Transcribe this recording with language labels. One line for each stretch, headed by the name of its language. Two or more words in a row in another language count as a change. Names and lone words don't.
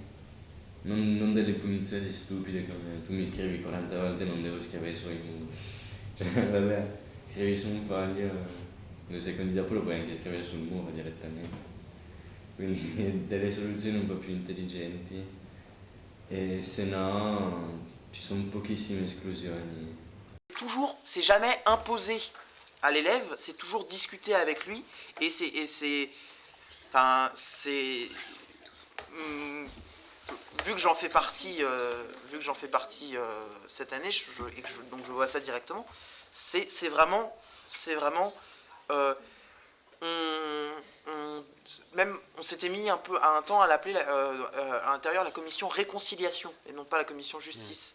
Italian: Non delle punizioni stupide come tu mi scrivi 40 volte, non devo scrivere sui muri. Cioè, vabbè, scrivi su un foglio, 2 secondi dopo lo puoi anche scrivere sul muro direttamente. Quindi delle soluzioni un po' più intelligenti e se no ci sono pochissime esclusioni.
French: Toujours, c'est jamais imposé à l'élève, c'est toujours discuter avec lui et vu que j'en fais partie cette année donc je vois ça directement, c'est vraiment on s'était mis un peu à un temps à l'appeler à l'intérieur la commission réconciliation et non pas la commission justice.